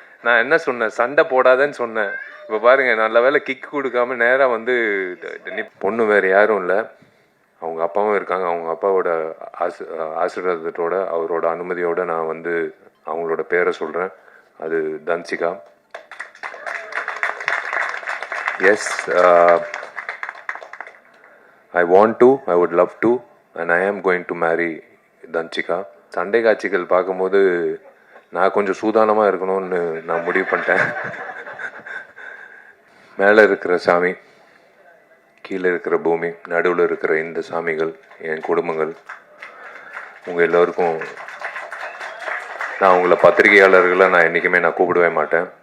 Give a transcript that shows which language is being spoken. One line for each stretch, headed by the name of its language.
Tamil: நான் என்ன சொன்னேன், சண்டை போடாதேன்னு சொன்னேன். இப்போ பாருங்க, நல்ல வேலை கிக் கொடுக்காம நேராக வந்து பொண்ணு வேறு யாரும் இல்லை, அவங்க அப்பாவும் இருக்காங்க. அவங்க அப்பாவோட ஆசீர்வாதத்தோட அவரோட அனுமதியோட நான் வந்து அவங்களோட பேரை சொல்கிறேன். அது Dhanshika.
English: Yes, I want to, I would love to, and I am going to marry Dhanshika.
Tamil: சண்டை காட்சிகள் பார்க்கும்போது நான் கொஞ்சம் சூதானமாக இருக்கணும்னு நான் முடிவு பண்ணிட்டேன். மேலே இருக்கிற சாமி, கீழே இருக்கிற பூமி, நடுவில் இருக்கிற இந்த சாமிகள், என் குடும்பங்கள், உங்கள் எல்லோருக்கும் நான் உங்களை பத்திரிகையாளர்களை நான் என்றைக்குமே நான் கூப்பிடவே மாட்டேன்.